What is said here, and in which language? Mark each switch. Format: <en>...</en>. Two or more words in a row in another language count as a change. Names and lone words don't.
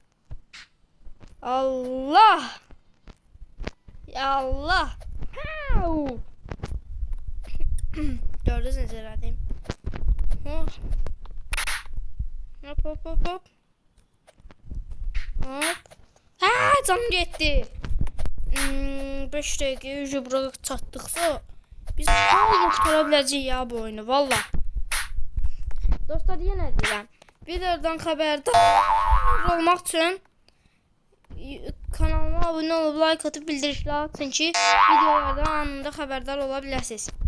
<tr>Allah. Ya Allah. Gördünüz herhalde. Hop hop hop hop.</tr> <az>Hop. Ha, canım getdi. 5 dəqiqə yüzü bura çatdıqsa biz qutara biləcəyik ya bu oyunu valla. Dostlar yenə deyirəm. Videodan xəbərdar olmaq üçün kanalıma abunə olub like atıb bildirişlər atın ki videolardan anında xəbərdar ola biləsiniz.</az>